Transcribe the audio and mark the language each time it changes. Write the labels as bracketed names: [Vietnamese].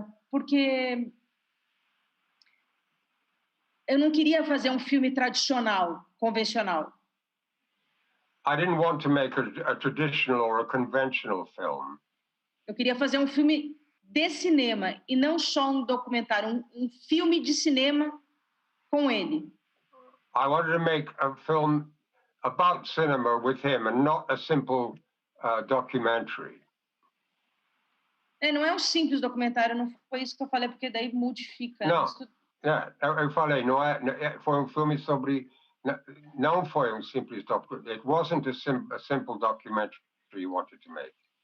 [Portuguese] Porque eu não queria fazer um filme tradicional, convencional. [English] I didn't want to make a traditional or a conventional film. [Portuguese] Eu queria fazer um filme de cinema e não só um documentário, um filme de cinema com ele. [English] I wanted to make a film about cinema with him and not a simple documentary. [Portuguese] Não é um simples documentário, não foi isso que eu falei, porque daí modifica. Não, eu falei, foi um filme sobre, não foi um simples documentário. [English] It wasn't a simple documentary you wanted to make.